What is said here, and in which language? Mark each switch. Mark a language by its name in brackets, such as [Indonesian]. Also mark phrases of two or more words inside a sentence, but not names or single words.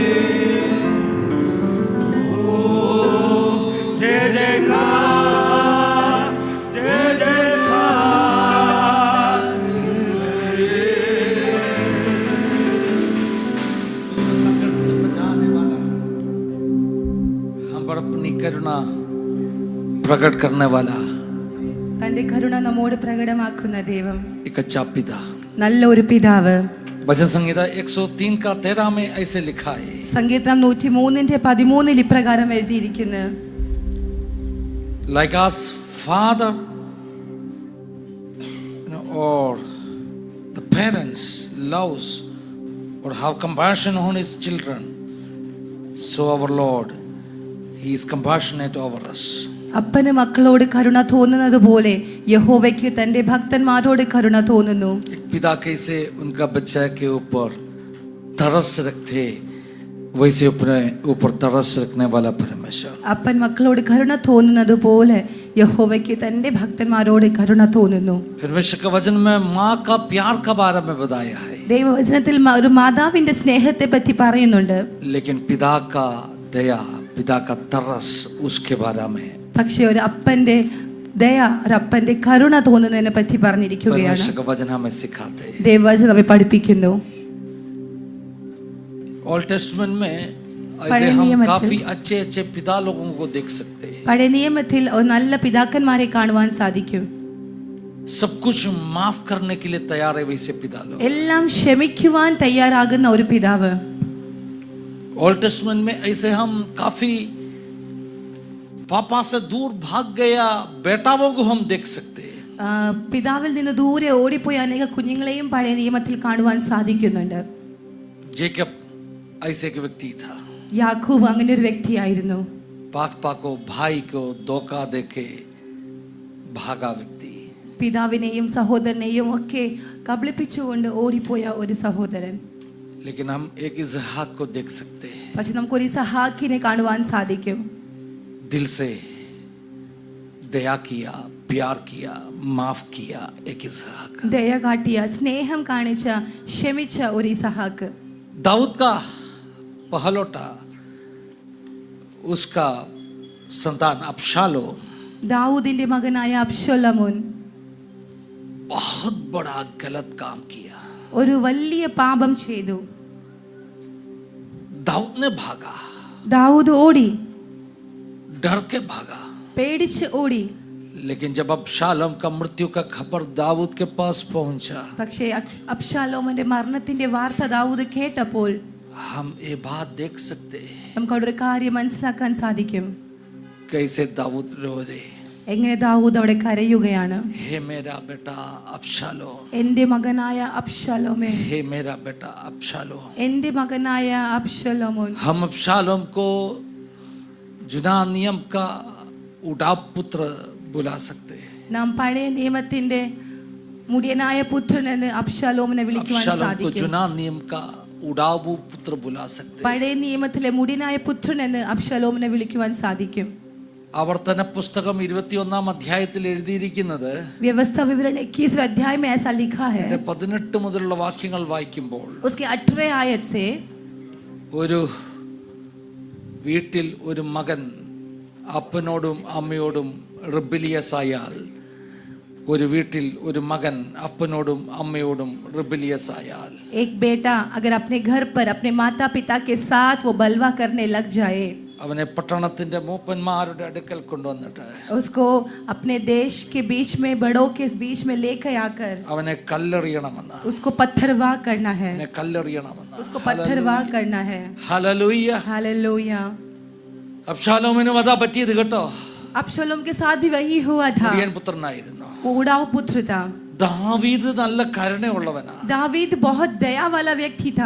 [Hindi] ओ जय जयकार जय जयकार करे। संकट से बचाने वाला, हम पर अपनी करुणा प्रकट करने वाला [Malayalam] തന്റെ കരുണ നമ്മോട് പ്രകടമാക്കുന്ന ദൈവം [Hindi] एक अच्छा पिता। [Malayalam] നല്ലൊരു പിതാവ്। [Hindi] भजन संहिता 103 का 13 में ऐसे लिखा है, [Malayalam] സങ്കീർത്തനം 103:13 ഇപ്രകാരം എഴുതിയിരിക്കുന്നു, [English] like us father or the parents loves or have compassion on his children, so our Lord, he is compassionate over us. [Malayalam] അപ്പന് മക്കളോട് കരുണ തോന്നുന്നത് പോലെ യഹോവയ്ക്ക് തന്റെ ഭക്തന്മാരോട് കരുണ തോന്നുന്നു। [Hindi] एक पिता कैसे उनका बच्चा के ऊपर तरस रखते, वैसे अपने ऊपर तरस रखने वाला परमेश्वर। [Malayalam] അപ്പൻ മക്കളോട് കരുണ തോന്നുന്നത് പോലെ യഹോവയ്ക്ക് തന്റെ ഭക്തന്മാരോട് കരുണ തോന്നുന്നു। [Hindi] परमेश्वर के वचन में माँ का प्यार का बारे में बताया है, [Malayalam] ദൈവവചനത്തിൽ ഒരു മാതാവിന്റെ സ്നേഹത്തെ പറ്റി പറയുന്നുണ്ട്। [Hindi] लेकिन पिता का दया, पिता का तरस, उसके बारे में [Malayalam] പക്ഷെ ഒരു അപ്പന്റെ ദയ, ഒരു അപ്പന്റെ കരുണ തോന്നുന്നതിനെ പറ്റി പറഞ്ഞിരിക്കുകയാണ്। [Hindi] परमेश्वर का वचन हमें सिखाते हैं। [Malayalam] ദൈവവചനം നമ്മെ പഠിപ്പിക്കുന്നു। [Hindi] ओल्ड टेस्टमेंट में ऐसे हम काफी अच्छे अच्छे पिता लोगों को देख सकते हैं। [Malayalam] പഴയ നിയമത്തിൽ ഒരു നല്ല പിതാക്കന്മാരെ കാണുവാൻ സാധിക്കും। [Hindi] सब कुछ माफ करने के लिए तैयार है वैसे पिता लोग। [Malayalam] എല്ലാം ക്ഷമിക്കുവാൻ തയ്യാറാകുന്ന ഒരു പിതാവ്। [Hindi] ओल्ड टेस्टमेंट में ऐसे हम काफी पापा से दूर भाग गया बेटाओं को हम देख सकते हैं। [Malayalam] പിതാവിൽ നിന്ന് ദൂരെ ഓടിപ്പോയ അനേക കുഞ്ഞുങ്ങളെയും പഴയ നിയമത്തിൽ കാണുവാൻ സാധിക്കുന്നുണ്ട്। [Hindi] जेकब ऐसे एक व्यक्ति था, [Malayalam] യാക്കോബ് അങ്ങനെ ഒരു വ്യക്തിയായിരുന്നു। [Hindi] पापा को भाई को धोखा देके भागा व्यक्ति। [Malayalam] പിതാവിനെയും സഹോദരനെയും ഒക്കെ കബളിപ്പിച്ചുകൊണ്ട് ഓടിപ്പോയ ഒരു സഹോദരൻ। [Hindi] लेकिन हम एक इसहाक को देख सकते हैं, [Malayalam] പക്ഷെ നമുക്കൊരു ഇസഹാക്കിനെ കാണുവാൻ സാധിക്കും। [Hindi] दिल से दया किया, प्यार किया, माफ किया, एक इसहाक। [Malayalam] ദയ കാട്ടിയ, സ്നേഹം കാണിച്ച, ക്ഷമിച്ച ഒരു ഇസഹാക്ക്। [Hindi] दाऊद का पहलोटा, उसका संतान अबशालोम [Malayalam] ദാവൂദിന്റെ മകനായ അബ്ശലോമോൻ [Hindi] बहुत बड़ा गलत काम किया। [Malayalam] ഒരു വലിയ പാപം ചെയ്തു। [Hindi] दाऊद ने भागा, [Malayalam] ദാവൂദ് ഓടി, [Hindi] डर के भागा। [Malayalam] പേടിച്ച് ഓടി। [Hindi] लेकिन जब अबशालोम का मृत्यु का खबर दाऊद के पास पहुंचा, [Malayalam] പക്ഷേ അബ്ശലോമന്റെ മരണത്തിന്റെ വാർത്ത ദാവൂദ് കേട്ടപ്പോൾ [Hindi] हम ये बात देख सकते हैं, [Malayalam] നമുക്ക് അവിടെ ഒരു കാര്യം മനസ്സിലാക്കാൻ സാധിക്കും। [Hindi] कैसे दाऊद रो रहे, [Malayalam] എങ്ങനെ ദാവൂദ് അവിടെ കരയുകയാണ്। [Hindi] हे मेरा बेटा अबशालोम, [Malayalam] എന്റെ മകനായ അബ്ശലോമേ, [Hindi] हे मेरा बेटा अबशालोम। [Malayalam] എന്റെ മകനായ അബ്ശലോമോൻ। [Hindi] हम अबशालोम को जुना नियम का उड़ाव पुत्र बुला सकते हैं। [Malayalam] നാം പഴയ നിയമത്തിന്റെ മുടിയനായ പുത്രൻ എന്ന് അബ്ശലോമിനെ വിളിക്കുവാൻ [Hindi] अबशालोम को [Malayalam] സാധിക്കും। [Hindi] जुना नियम का उड़ाऊ पुत्र बुला सकते हैं। [Malayalam] പഴയ നിയമത്തിലെ മുടിയനായ പുത്രൻ എന്ന് അബ്ശലോമിനെ വിളിക്കുവാൻ സാധിക്കും। ആവർത്തന പുസ്തകം 21 അധ്യായത്തിൽ എഴുതിയിരിക്കുന്നത്, [Hindi] व्यवस्था विवरण 21 अध्याय में ऐसा लिखा है। [Malayalam] 18 മുതലുള്ള വാക്യങ്ങൾ വായിക്കുമ്പോൾ, [Hindi] उसके 8वें आयत से [Malayalam] ഒരു വീട്ടിൽ ഒരു മകൻ അപ്പനോടും അമ്മയോടും റിബലിയസ് ആയാൽ, ഒരു വീട്ടിൽ ഒരു മകൻ അപ്പനോടും അമ്മയോടും റിബലിയസ് ആയാൽ, [Hindi] एक बेटा अगर अपने घर पर अपने माता पिता के साथ वो बलवा करने लग जाए, [Malayalam] അവനെ പട്ടണത്തിന്റെ മൂപ്പന്മാരുടെ അടുക്കൽ കൊണ്ടുവന്നിട്ട് [Hindi] उसको अपने देश के बीच में बड़ों के बीच में लेकर आकर [Malayalam] അവനെ കല്ലെറിയണമെന്ന്, [Hindi] उसको पत्थरवाह करना है, [Malayalam] അവനെ കല്ലെറിയണമെന്ന്. [Hindi] उसको पत्थरवाह करना है. [Malayalam] ഹല്ലേലൂയ. [Hindi] हालेलुया. [Malayalam] അബ്ശാലോമിനും അതാ പറ്റിയത് കേട്ടോ. [Hindi] अबशालोम के साथ भी वही हुआ था. [Malayalam] ഉറിയൻ പുത്രനായിരുന്നു. [Hindi] वो उड़ाऊ पुत्र था. [Malayalam] ദാവീദ് നല്ല കരുണയുള്ളവനാ. [Hindi] दावीद बहुत दया वाला व्यक्ति था.